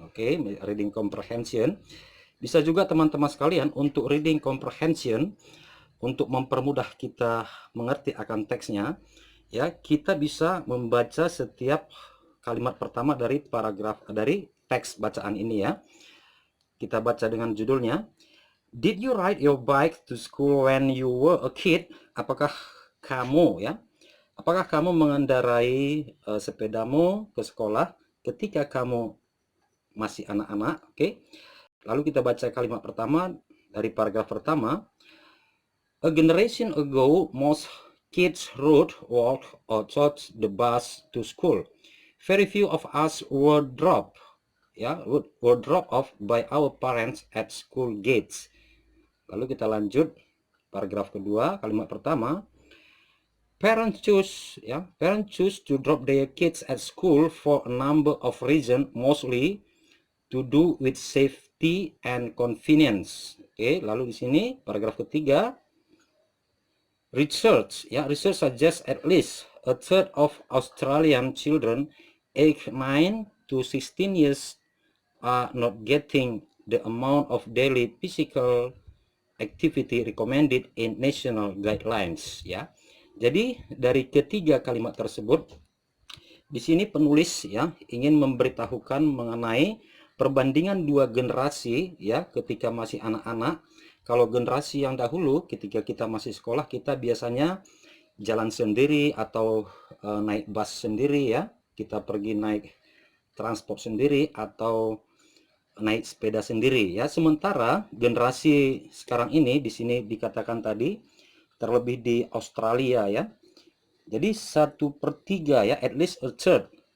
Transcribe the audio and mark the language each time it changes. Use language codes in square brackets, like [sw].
[id] Oke, reading comprehension. Bisa juga teman-teman sekalian untuk reading comprehension untuk mempermudah kita mengerti akan teksnya, ya, kita bisa membaca setiap kalimat pertama dari paragraf dari teks bacaan ini ya. Kita baca dengan judulnya. [en] Did you ride your bike to school when you were a kid? [id] Apakah kamu ya Apakah kamu mengendarai sepedamu ke sekolah ketika kamu masih anak-anak? Oke. Lalu kita baca kalimat pertama dari paragraf pertama. [en] A generation ago, most kids rode, walked, or took the bus to school. Very few of us were dropped, were dropped off by our parents at school gates. [id] Lalu kita lanjut paragraf kedua, kalimat pertama. [en] Parents choose to drop their kids at school for a number of reasons, mostly to do with safety and convenience. [id] Oke, lalu di sini paragraf ketiga. [en] Research suggests at least a third of Australian children aged 9 to 16 years are not getting the amount of daily physical activity recommended in national guidelines, [id] ya. Jadi dari ketiga kalimat tersebut di sini penulis ingin memberitahukan mengenai perbandingan dua generasi ketika masih anak-anak. Kalau generasi yang dahulu ketika kita masih sekolah, kita biasanya jalan sendiri atau naik bus sendiri kita pergi naik transport sendiri atau naik sepeda sendiri Sementara generasi sekarang ini di sini dikatakan tadi, terlebih di Australia jadi 1/3 [en] at least a third,